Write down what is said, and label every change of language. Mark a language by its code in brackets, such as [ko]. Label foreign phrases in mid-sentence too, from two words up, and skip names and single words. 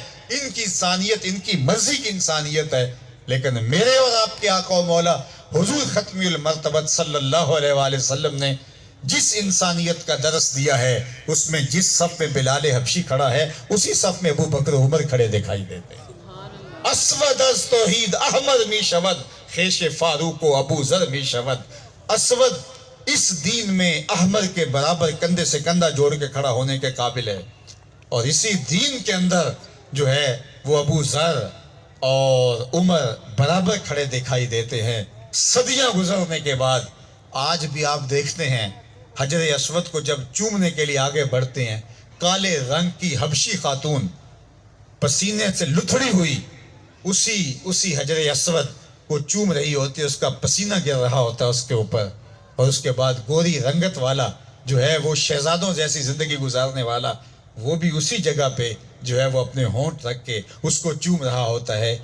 [ur] ان کی انسانیت ان کی مرضی کی انسانیت ہے، لیکن میرے اور آپ کے آقا و مولا حضور ختمی المرتبت [ar] صلی اللہ علیہ وآلہ وسلم [ur] نے جس انسانیت کا درس دیا ہے، اس میں جس صف میں بلال حبشی کھڑا ہے اسی صف میں ابو بکر عمر کھڑے دکھائی دیتے ہیں. [fa] اسود از توحید احمد می شود، خیش فاروق و ابو ذر می شود. [ur] اسود اس دین میں احمد کے برابر کندھے سے کندھا جوڑ کے کھڑا ہونے کے قابل ہے، اور اسی دین کے اندر جو ہے وہ ابو ذر اور عمر برابر کھڑے دکھائی دیتے ہیں. صدیاں گزرنے کے بعد آج بھی آپ دیکھتے ہیں حجر اسود کو جب چومنے کے لیے آگے بڑھتے ہیں، کالے رنگ کی حبشی خاتون پسینے سے لتھڑی ہوئی اسی حجر اسود کو چوم رہی ہوتی ہے، اس کا پسینہ گر رہا ہوتا ہے اس کے اوپر، اور اس کے بعد گوری رنگت والا جو ہے وہ شہزادوں جیسی زندگی گزارنے والا وہ بھی اسی جگہ پہ جو ہے وہ اپنے ہونٹ رکھ کے اس کو چوم رہا ہوتا ہے.